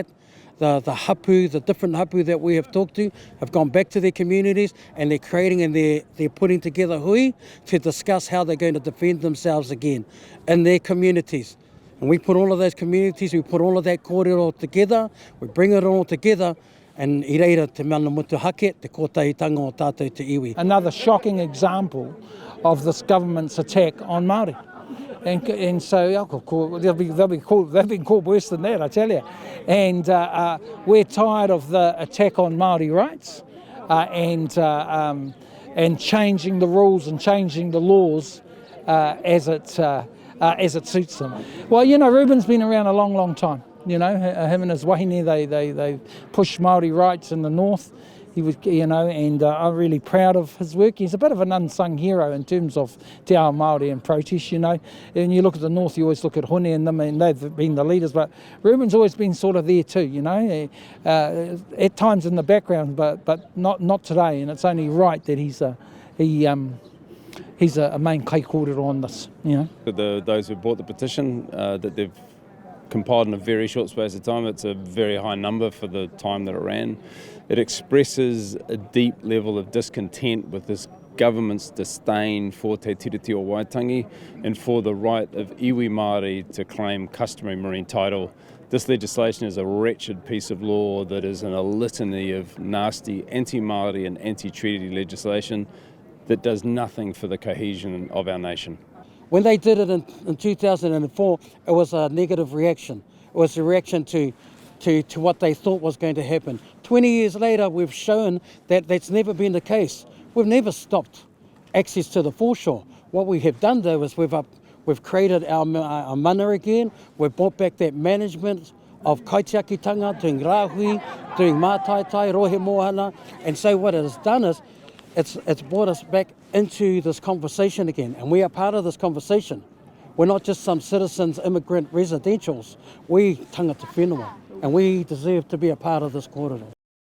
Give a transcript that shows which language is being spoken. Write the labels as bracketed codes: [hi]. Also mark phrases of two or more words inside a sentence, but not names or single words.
[en] The different hapu that we have talked to have gone back to their communities, and they're creating and they're putting together hui to discuss how they're going to defend themselves again in their communities. And we put all of those communities, we put all of that kōrero together, we bring it all together, and [mi] i reira te mana mutu hake, te kōtahitanga o tātou te iwi. [en] Another shocking example of this government's attack on Māori. And so they've been called worse than that, I tell you. And we're tired of the attack on Māori rights and changing the rules and changing the laws as it suits them. Well, you know, Ruben's been around a long, long time. You know, him and his wahine, they push Māori rights in the north. He was, you know, and I'm really proud of his work. He's a bit of an unsung hero in terms of [mi] te ao Māori [en] and protest, you know. And you look at the north, you always look at Hone and them, and they've been the leaders. But Ruben's always been sort of there too, you know, at times in the background, but not today. And it's only right that he's a main [mi] kai kōrero [en] on this, you know. Those who bought the petition, that they've compiled in a very short space of time. It's a very high number for the time that it ran. It expresses a deep level of discontent with this government's disdain for te tiriti o Waitangi and for the right of [mi] iwi Māori [en] to claim customary marine title. This legislation is a wretched piece of law that is in a litany of nasty anti-Māori and anti-treaty legislation that does nothing for the cohesion of our nation. When they did it in 2004, it was a negative reaction. It was a reaction to what they thought was going to happen. 20 years later, we've shown that that's never been the case. We've never stopped access to the foreshore. What we have done, though, is we've created our mana again. We've brought back that management of kaitiakitanga, doing rāhui, doing mātaitai, [mi] rohe mohana. [en] And so what it has done is it's brought us back into this conversation again, and we are part of this conversation. We're not just some citizens, immigrant residentials. We [mi] tangata whenua, [en] and we deserve to be a part of this kōrero.